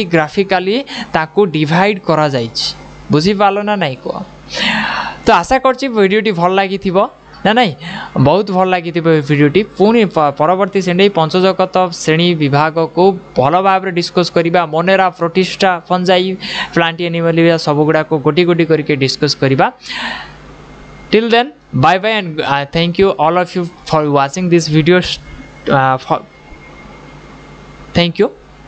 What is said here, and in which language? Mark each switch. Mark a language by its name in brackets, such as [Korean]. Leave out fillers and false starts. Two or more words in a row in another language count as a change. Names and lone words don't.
[Odia] ଗ୍ରାଫିକାଲି ତାକୁ ଡିଭାଇଡ୍ କରାଯାଇଛି ବୁଝିପାରିଲ ନା ନାଇଁ କୁହ ତ ଆଶା କରୁଛି ଭିଡ଼ିଓଟି ଭଲ ଲାଗିଥିବ ନା ନାଇଁ ବହୁତ ଭଲ ଲାଗିଥିବ ଏ ଭିଡ଼ିଓଟି ପୁଣି ପରବର୍ତ୍ତୀ ଶ୍ରେଣୀ ପଞ୍ଚଜଗତ ଶ୍ରେଣୀ ବିଭାଗକୁ ଭଲ ଭାବରେ ଡିସ୍କସ୍ କରିବା ମୋନେରା ପ୍ରୋଟିଷ୍ଟା ଫଞ୍ଜାଇ ପ୍ଲାଣ୍ଟି ଆନିମାଲିଆ ସବୁଗୁଡ଼ାକୁ ଗୋଟି ଗୋଟି କରିକି ଡିସ୍କସ୍ କରିବା [English] till then bye bye and thank you all of you for watching this video thank you